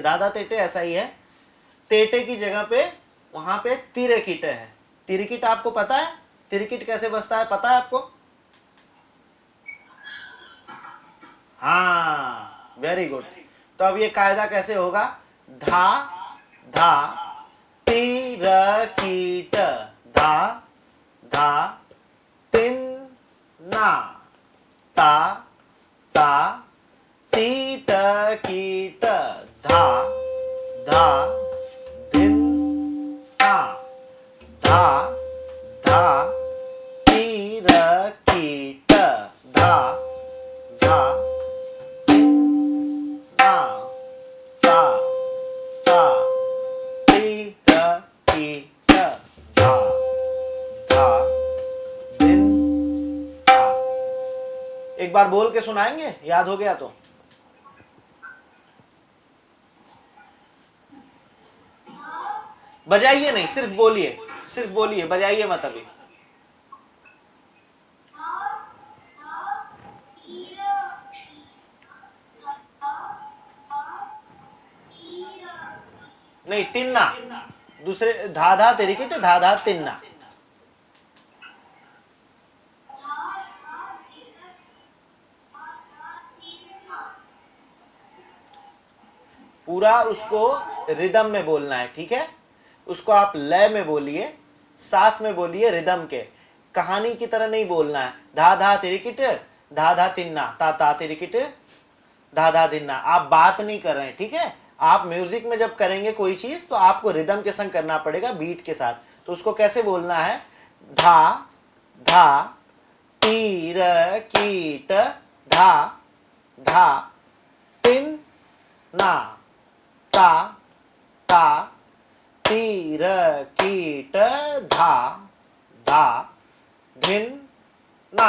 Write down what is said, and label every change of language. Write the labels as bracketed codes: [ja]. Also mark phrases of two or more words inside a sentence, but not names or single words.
[hi] दादा तेटे ऐसा ही है। तेटे की जगह पे वहां पे तिरकिट है। तिरकिट आपको पता है? तिरकिट कैसे बजता है पता है आपको? हाँ, [en] very good. [hi] तो अब ये कायदा कैसे होगा? धा धा तिरकिट, धा धा तिन्ना, ता ता तीट कीट, धा धा धिन्ना, धा धा तिरकिट, धा धा तिन्ना, ता ता तीट कीट, धा धा धिन्ना। एक बार बोल के सुनाएंगे, याद हो गया तो? बजाइए नहीं, सिर्फ बोलिए, बजाइए मत अभी। नहीं, तिन्ना, दूसरे धा धा तिरिकिट, धा धा तिन्ना। पूरा उसको रिदम में बोलना है, ठीक है? उसको आप लय में बोलिए, साथ में बोलिए रिदम के, कहानी की तरह नहीं बोलना है। धा धा तिरिकिट, धा धा तिन्ना, ता ता तिरिकिट, धा धा तिन्ना। आप बात नहीं कर रहे हैं, ठीक है? आप म्यूजिक में जब करेंगे कोई चीज तो आपको रिदम के संग करना पड़ेगा, बीट के साथ। तो उसको कैसे बोलना है? धा धा तीर कीट धा धा तिन ना, ता ता तीर कीट धा धा धिन ना।